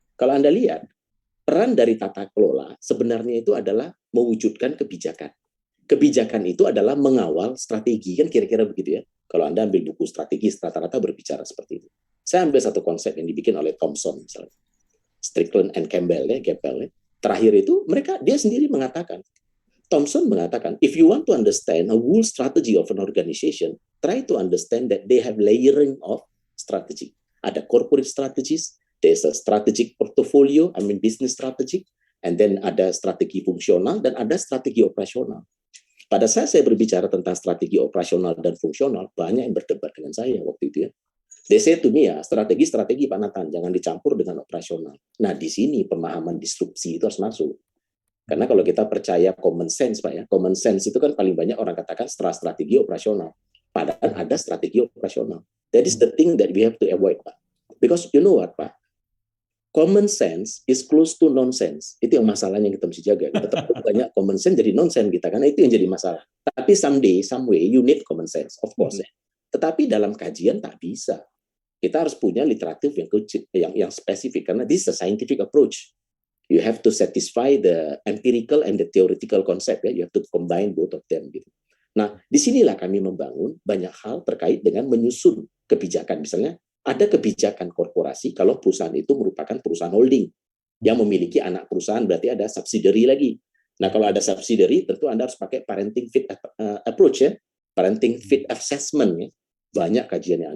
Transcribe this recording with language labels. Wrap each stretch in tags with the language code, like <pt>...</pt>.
<id>Kalau Anda lihat, peran dari tata kelola sebenarnya itu adalah mewujudkan kebijakan. Kebijakan itu adalah mengawal strategi, kan kira-kira begitu ya. Kalau Anda ambil buku strategi, rata-rata berbicara seperti itu. Saya ambil satu konsep yang dibikin oleh Thomson, misalnya. Strickland and Campbell, ya. Terakhir itu, dia sendiri mengatakan, Thomson mengatakan,</id> <en>if you want to understand a whole strategy of an organization, try to understand that they have layering of strategy. Ada corporate strategies, there's a strategic portfolio, business strategy, and then</en> <id>ada strategi fungsional, dan ada strategi operasional. Pada saat saya berbicara tentang strategi operasional dan fungsional, banyak yang berdebat dengan saya waktu itu ya.</id> <en>They say to me</en> <id>ya, strategi Pak Nathan, jangan dicampur dengan operasional. Nah, di sini pemahaman disrupsi itu harus masuk. Karena kalau kita percaya common sense, Pak ya, common sense itu kan paling banyak orang katakan strategi operasional. Padahal ada strategi operasional.</id> <en>That is the thing that we have to avoid, Pak. Because you know what, Pak? Common sense is close to nonsense.</en> <id>Itu yang masalahnya yang kita mesti jaga. Kita terlalu banyak common sense jadi nonsense kita, karena itu yang jadi masalah.</id> <en>Tapi someday, some way, you need common sense, of course. Ya.</en> <id>Tetapi dalam kajian tak bisa. Kita harus punya literatif yang spesifik, karena</id> <en>this is a scientific approach. You have to satisfy the empirical and the theoretical concept. Ya. You have to combine both of them.</en> <id>Gitu. Nah, disinilah kami membangun banyak hal terkait dengan menyusun kebijakan. Misalnya, ada kebijakan korporasi kalau perusahaan itu merupakan perusahaan holding yang memiliki anak perusahaan, berarti ada subsidiary lagi. Nah, kalau ada subsidiary, tentu Anda harus pakai parenting fit approach ya, parenting fit assessment ya. Banyak kajiannya.</id>